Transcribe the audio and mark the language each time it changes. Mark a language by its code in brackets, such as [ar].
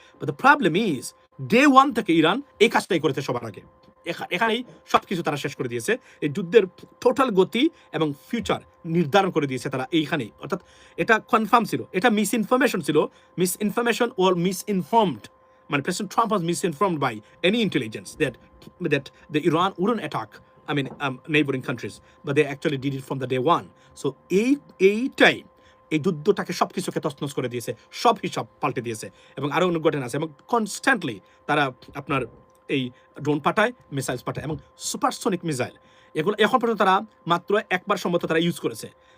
[en] but the problem is day one [bn] থেকে Iran এই কাজটাই করেছে সবার আগে। এখানেই সবকিছু তারা শেষ করে দিয়েছে। এই যুদ্ধের টোটাল গতি এবং ফিউচার নির্ধারণ করে দিয়েছে তারা এইখানেই। অর্থাৎ এটা কনফার্ম ছিল, এটা মিস ইনফরমেশন ছিল, মিস ইনফরমেশন ওর মিস ইনফর্মড। [en] মানে president Trump was misinformed by any intelligence that the Iran wouldn't attack, I mean, neighboring countries, but they actually did it from the day one. [bn] So এইটাই এই যুদ্ধটাকে সব কিছুকে তছনছ করে দিয়েছে, সব হিসাব পাল্টে দিয়েছে। এবং আরও অনেক ঘটনা আছে। এবং কনস্ট্যান্টলি তারা আপনার এই ড্রোন পাঠায়, মিসাইলস পাঠায়, এবং সুপারসনিক মিসাইল, এগুলো এখন পর্যন্ত তারা মাত্র একবার সম্ভবত তারা ইউজ করেছে।